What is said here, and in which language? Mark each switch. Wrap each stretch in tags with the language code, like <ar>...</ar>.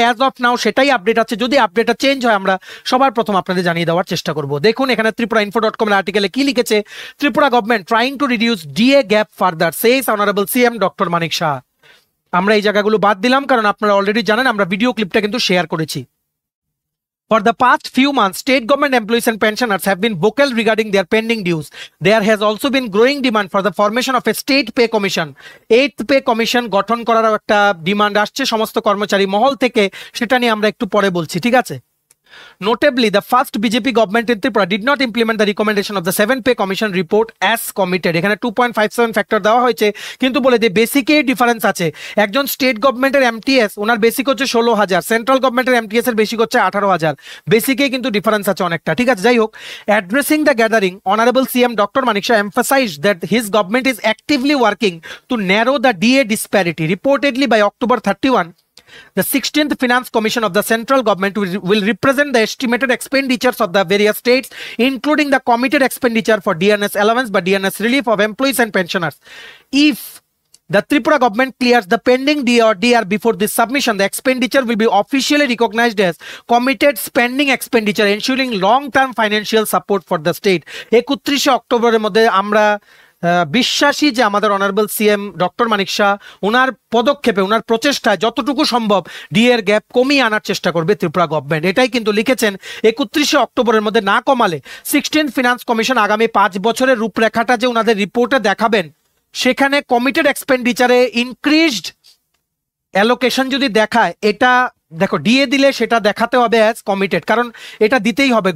<bn>As of নাও সেটাই update আছে। যদি আপডেটটা চেঞ্জ হয় আমরা সবার প্রথম আপনাদের জানিয়ে দেওয়ার চেষ্টা করব। দেখুন এখানে ত্রিপুরাইনফো.com এর আর্টিকেলে কি লিখেছে,</bn> <en>Tripura government trying to reduce DA gap further says honourable CM doctor Manik Saha.</en> <bn>আমরা এই জায়গাগুলো বাদ দিলাম কারণ আপনারা অলরেডি জানেন, আমরা ভিডিও ক্লিপটা কিন্তু শেয়ার করেছি।</bn> <en>For the past few months, state government employees and pensioners have been vocal regarding their pending dues. There has also been growing demand for the formation of a state pay commission.</en> <bn>8th pay commission গঠন করার একটা demand আসছে সমস্ত কর্মচারী মহল থেকে, সেটা নিয়ে আমরা একটু পরে বলছি। ঠিক আছে,</bn> <en>notably the first BJP government in Tripura did not implement the recommendation of the 7th pay commission report as committed.</en> <bn>এখানে 2.57 ফ্যাক্টর দেওয়া হয়েছে, কিন্তু বলে যে বেসিকে ডিফারেন্স আছে। একজন স্টেট গভর্নমেন্টের এমটিএস ওনার বেসিক হচ্ছে 16,000, সেন্ট্রাল গভর্নমেন্টের এমটিএস এর বেসিক হচ্ছে 18,000, বেসিকে কিন্তু ডিফারেন্স আছে অনেকটা। ঠিক আছে, যাই হোক,</bn> <en>Addressing the gathering honourable CM doctor Manik Saha emphasized that his government is actively working to narrow the DA disparity. Reportedly by October 31, the 16th Finance Commission of the central government will represent the estimated expenditures of the various states, including the committed expenditure for DNS allowance by DNS relief of employees and pensioners. If the Tripura government clears the pending DA or DR before this submission, the expenditure will be officially recognized as committed spending expenditure, ensuring long-term financial support for the state.</en> <bn>31 অক্টোবরের মধ্যে আমরা বিশ্বাসী যে আমাদের honourable CM doctor মানিক শাহ ওনার পদক্ষেপে, ওনার প্রচেষ্টায় যতটুকু সম্ভব ডিএ এর গ্যাপ কমিয়ে আনার চেষ্টা করবে ত্রিপুরা গভর্নমেন্ট। এটাই কিন্তু লিখেছেন। 31 অক্টোবরের মধ্যে না কমালে 16th ফিনান্স কমিশন আগামী 5 বছরের রূপরেখাটা যে ওনাদের রিপোর্টে দেখাবেন, সেখানে কমিটেড এক্সপেন্ডিচারে ইনক্রিজড অ্যালোকেশন যদি দেখায়, এটা দেখো ডিএ দিলে সেটা দেখাতে হবে অ্যাজ কমিটেড, কারণ এটা দিতেই হবে।</bn>